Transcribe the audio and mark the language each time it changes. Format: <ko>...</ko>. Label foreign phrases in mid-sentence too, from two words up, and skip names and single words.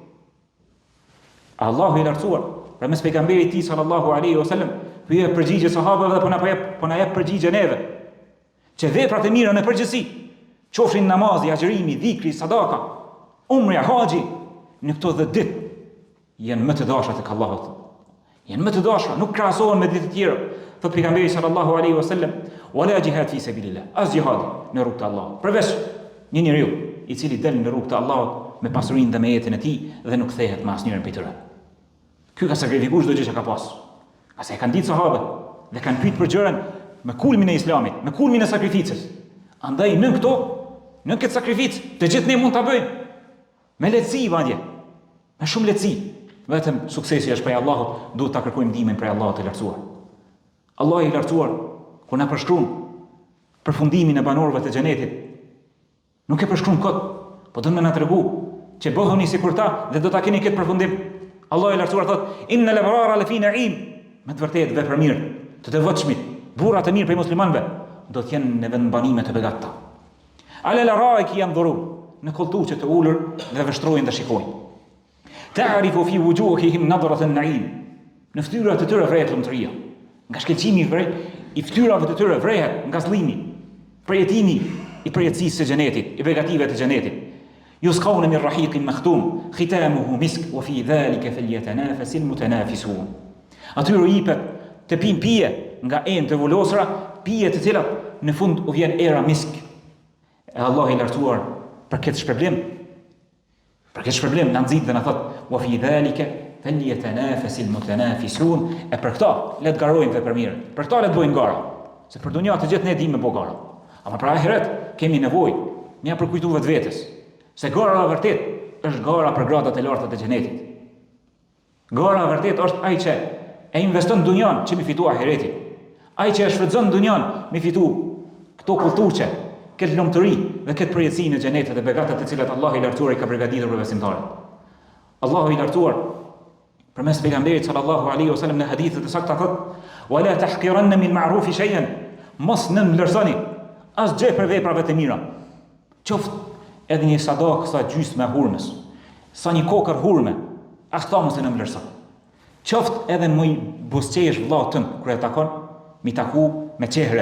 <sq>Allahu i lartësuar, për mes pejgamberit tij</sq> <ar>صلى الله عليه وسلم,</ar> <sq>pyet përgjigje sahabëve dhe po na jep përgjigje neve. Që veprat e mira në përgjithësi, qofshin namazi, agjërimi, dhikri, sadaka, umrja, haxhi, në këto 10 ditë janë më të dashura tek Allahu. Janë më të dashura, nuk krahasohen me ditë të tjera. Thot pejgamberi</sq> <ar>صلى الله عليه وسلم ولا الجهاد في سبيل الله."</ar> <sq>As jihad në rrugt të Allahut. Përveç një njeriu i cili del në rrugt të Allahut me pasurinë dhe me jetën e tij dhe nuk kthehet me asnjërin prej tyre. Ky ka sakrifikuar çdo gjë që ka pas. Ase kanë ditë sahabët dhe kanë pyet për gjëran me kulmin e Islamit, me kulmin e sakrificës. Andaj në këtë sakrificë, të gjithë ne mund ta bëjmë me lehtësi madje, me shumë lehtësi. Vetëm suksesi është prej Allahut, duhet ta kërkojmë ndihmën prej Allahut të lartësuar. Allahu i lartësuar kur na përshkruan përfundimin e banorëve të xhenetit, nuk e përshkruan kot, po do të na tregu që bëhuni sikur ta dhe do ta keni këtë përfundim. Allahu i lartësuar thotë:</sq> <ar>"إن الأبرار لفي نعيم",</ar> <sq>me të vërtetë vepra mirë, të devotshmit, burra të mirë prej muslimanëve, do të jenë në vendbanime të begata.</sq> <ar>على الأرائك ينظرون,</ar> <sq>në koltuçe të ulur dhe vështrojnë dhe shikojnë.</sq> <ar>تعرف في وجوههم نضرة النعيم,</ar> <sq>në fytyrat e tyre vrehet lumturia. Nga shkëlqimi i fytyrave të tyre vrehet nga zllimi, përjetimi i përjetësisë së xhenetit, i begative të xhenetit.</sq> <ar>يسقون من رحيق مختوم ختامه مسك وفي ذلك فليتنافس المتنافسون.</ar> <sq>Atyre u jepet të pinë pije nga enë të vulosura, pije të cilat në fund u vjen era misk. E Allah i lartuar për këtë shpërblim na nxit dhe na thot:</sq> <ar>"وفي ذلك فليتنافس المتنافسون",</ar> <sq>e për këta le të garojmë vepër mirë. Për këta le të bëjmë gara, se për dunja të gjithë ne dimë me bëj gara. Ama për ahiret kemi nevojë me për kujtuar vetvetes se gara e vërtet është gara për gradat e larta të xhenetit. Gara e vërtet është ai që e investon dunjan që mi fitu ahiretin. Ai që e shfrytëzon dunjan mi fitu këto kulturçe, këtë lumturi dhe këtë përjetësi në xhenetet e begatat të cilat Allahu i lartuar i ka përgatitur për besimtarët. Allahu i lartuar përmes pejgamberit</sq> <ar>صلى الله عليه وسلم</ar> <sq>në hadithe të sakta thotë:</sq> <ar>"ولا تحقرن من المعروف شيئا",</ar> <sq>mos nënvlerësoni asgjë për veprave të mira. Qoftë edhe një sadak sa gjysmë hurmës, sa një kokër hurme, as ta mos e nënvlerëson. Qoftë edhe më buzëqesh vllautën kur e takon, mi taku me çehre.</sq>